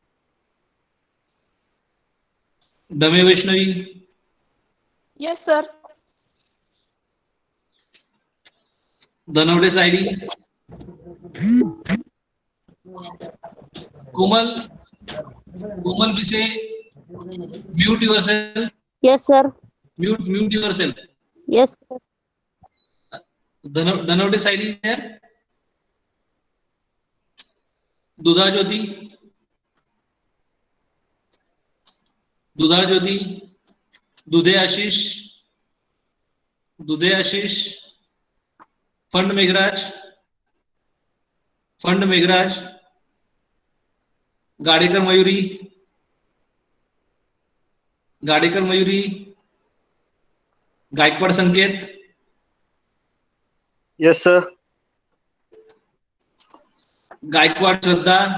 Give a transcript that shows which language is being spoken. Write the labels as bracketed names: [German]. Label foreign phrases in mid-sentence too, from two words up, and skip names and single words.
[English] Dame Vaishnavi. Yes, sir. Dhanavde Saidi. Komal. Komal Bise. Mute yourself. Yes, sir. Mute yourself. Yes, sir. Dhanavde Saidi is there. Dudha Jyoti. Dudha Jyoti. Dudhe Ashish. Dudhe Ashish. Fund Meghraj. Fund Meghraj. गाडेकर मयूरी. गाडेकर मयूरी. गायकवाड संकेत. Yes, sir. गायकवाड श्रद्धा.